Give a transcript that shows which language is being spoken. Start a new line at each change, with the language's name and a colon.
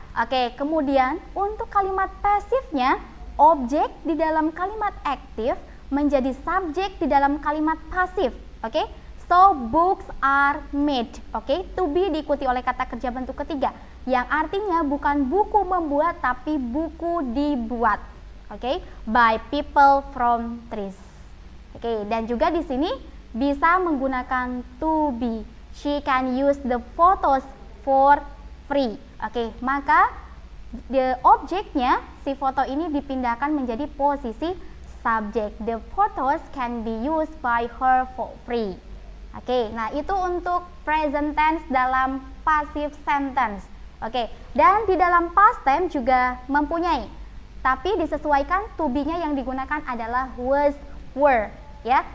Indonesian: Oke, kemudian untuk kalimat pasifnya, objek di dalam kalimat aktif menjadi subjek di dalam kalimat pasif. Oke,
English: so books are made.
Indonesian: Oke, to be diikuti oleh kata kerja bentuk ketiga yang artinya bukan buku membuat tapi buku dibuat.
English: Oke, by people from trees.
Indonesian: Oke, dan juga di sini bisa menggunakan to be.
English: She can use the photos for free.
Indonesian: Oke, maka the objeknya si foto ini dipindahkan menjadi posisi subjek.
English: The photos can be used by her for free.
Indonesian: Oke, nah itu untuk present tense dalam passive sentence. Oke, dan di dalam past tense juga mempunyai, tapi disesuaikan to be-nya yang digunakan adalah was, were, ya.